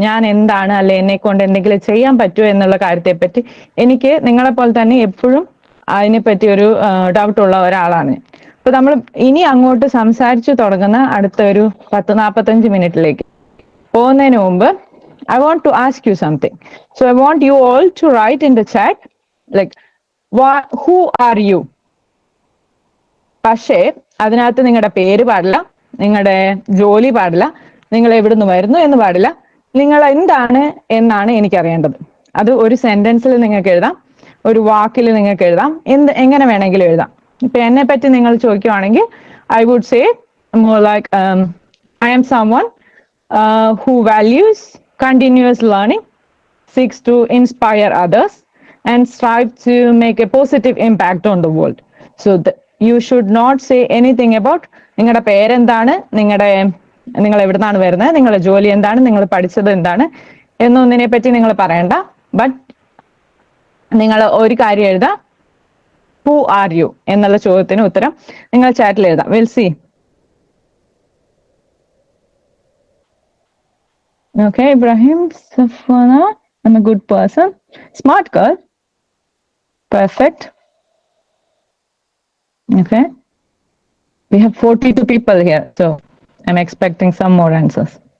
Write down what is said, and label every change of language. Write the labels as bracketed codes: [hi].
[ml] ഞാൻ എന്താണ്, അല്ലെ എന്നെ കൊണ്ട് എന്തെങ്കിലും ചെയ്യാൻ പറ്റുമോ എന്നുള്ള കാര്യത്തെ പറ്റി എനിക്ക് നിങ്ങളെപ്പോലെ തന്നെ എപ്പോഴും അതിനെപ്പറ്റി ഒരു ഡൗട്ട് ഉള്ള ഒരാളാണ്. അപ്പൊ നമ്മൾ ഇനി അങ്ങോട്ട് സംസാരിച്ചു തുടങ്ങുന്ന അടുത്ത ഒരു 10-45 മിനിറ്റിലേക്ക് പോകുന്നതിന് മുമ്പ് [en] I want to ask you something. So I want you all to write in the chat like who are you? [ml] പക്ഷേ അതിനകത്ത് നിങ്ങളുടെ പേര് പാടില്ല, നിങ്ങളുടെ ജോലി പാടില്ല, നിങ്ങൾ എവിടുന്ന് വരുന്നു എന്ന് പാടില്ല. നിങ്ങൾ എന്താണ് എന്നാണ് എനിക്കറിയേണ്ടത്. അത് ഒരു സെന്റൻസിൽ നിങ്ങൾക്ക് എഴുതാം, ഒരു വാക്കിൽ നിങ്ങൾക്ക് എഴുതാം, എങ്ങനെ വേണമെങ്കിലും എഴുതാം. ഇപ്പൊ എന്നെ പറ്റി നിങ്ങൾ ചോദിക്കുവാണെങ്കിൽ [en] I would say more like I am someone who values continuous learning, seeks to inspire others and strive to make a positive impact on the world. So you should not say anything about [ml] നിങ്ങളുടെ പേരെന്താണ്, നിങ്ങൾ എവിടുന്നാണ് വരുന്നത്, നിങ്ങളുടെ ജോലി എന്താണ്, നിങ്ങൾ പഠിച്ചത് എന്താണ് എന്നൊന്നിനെ പറ്റി നിങ്ങൾ പറയണ്ട. ബട്ട് നിങ്ങൾ ഒരു കാര്യം എഴുതാം, [en] who are you [ml] എന്നുള്ള ചോദ്യത്തിന് ഉത്തരം നിങ്ങൾ ചാറ്റിൽ എഴുതാം. [en] Will see. Okay, Ibrahim, Safwana, I'm a good person. Smart girl. Perfect. Okay. We have 42 people here, so I'm expecting some more answers.